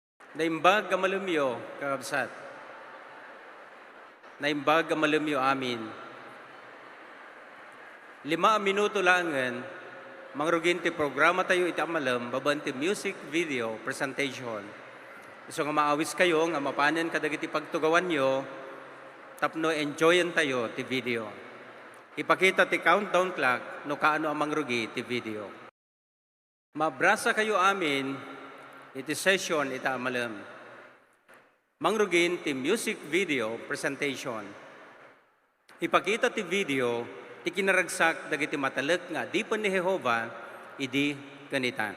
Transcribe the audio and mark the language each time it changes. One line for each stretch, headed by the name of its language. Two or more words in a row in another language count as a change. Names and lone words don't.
Iloko: Naimbag ka malumyo, kakabsat. Naimbag ka malumyo amin. 5 minuto langan, mangrugin ti programa tayo iti amalam, babanti
English: music video presentation.
Iloko: So nga maawis kayo, nga mapanan kadagiti pagtugawan nyo, tapno enjoyan tayo ti video. Ipakita ti
English: countdown clock,
Iloko: no kaano ang mangrugi ti video. Mabrasa kayo amin, iti session ita amalam. Mangrugin ti
English: music video presentation.
Iloko: Ipakita ti video, ti kinaragsak dagiti matalek nga di pa ni Jehova, idi ganita.